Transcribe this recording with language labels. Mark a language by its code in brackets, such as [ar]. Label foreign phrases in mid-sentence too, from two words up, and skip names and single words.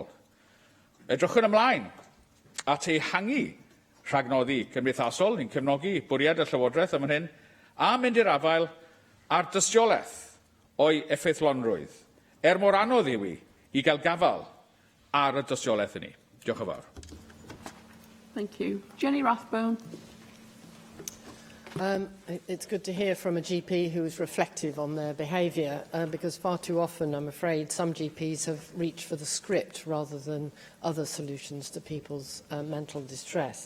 [cy] Edrychwn ymlaen at ehangu rhagnoddi cymdeithasol, ni'n cefnogi bwriad y Llywodraeth am hyn, a mynd i'r afael ar dystiolaeth o'i effeithlonrwydd, mor anodd yw I gael gafal ar y dystiolaeth yni. Diolch yn fawr. [en] Thank you. Jenny Rathbone. It's good to hear from a GP who is reflective on their behaviour, because far too often, I'm afraid, some GPs have reached for the script rather than other solutions to people's mental distress.